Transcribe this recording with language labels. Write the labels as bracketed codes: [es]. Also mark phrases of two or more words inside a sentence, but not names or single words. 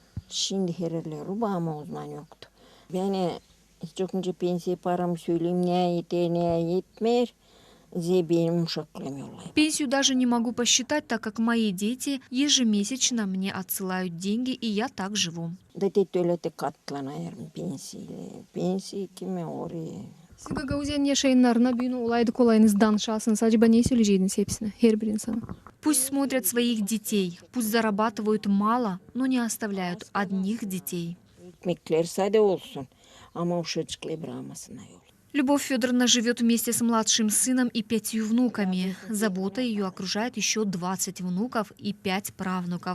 [ru] Пенсию даже не могу посчитать, так как мои дети ежемесячно мне отсылают деньги, и я так живу. [gag] Siz Gagauziya'nın yaşayınlarına büyüğünü olaydı kolayınız danışasınız. Acaba ne söyleyeceğiniz hepsine, her bir insana? [ru] Пусть смотрят своих детей, пусть зарабатывают мало, но не оставляют одних детей. Любовь Федоровна живет вместе с младшим сыном и 5 внуками. Забота ее окружает еще 20 внуков и 5 правнуков.